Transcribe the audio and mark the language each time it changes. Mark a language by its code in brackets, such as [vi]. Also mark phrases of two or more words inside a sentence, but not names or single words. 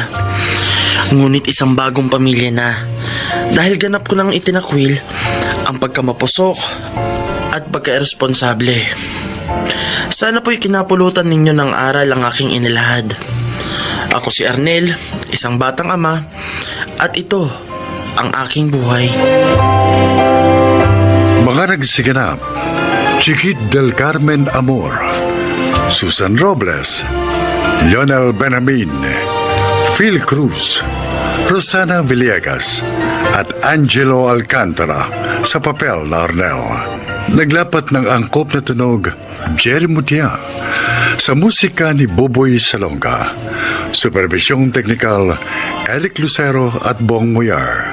[tl] Ngunit isang bagong pamilya na dahil ganap ko nang itinakwil ang pagkamapusok at pagkairesponsable. Sana po'y kinapulutan ninyo ng aral ang aking inilahad. Ako si Arnel, isang batang ama, at ito ang aking buhay. Mga nagsiganap, Chiquit del Carmen Amor, Susan Robles, Lionel Benjamin, Phil Cruz, Rosana Villegas, at Angelo Alcantara sa papel na Arnel. Naglapat ng angkop na tunog, Jerry Mutia, sa musika ni Boboy Salonga. Supervisyong teknikal, Eric Lucero at Bong Muyar.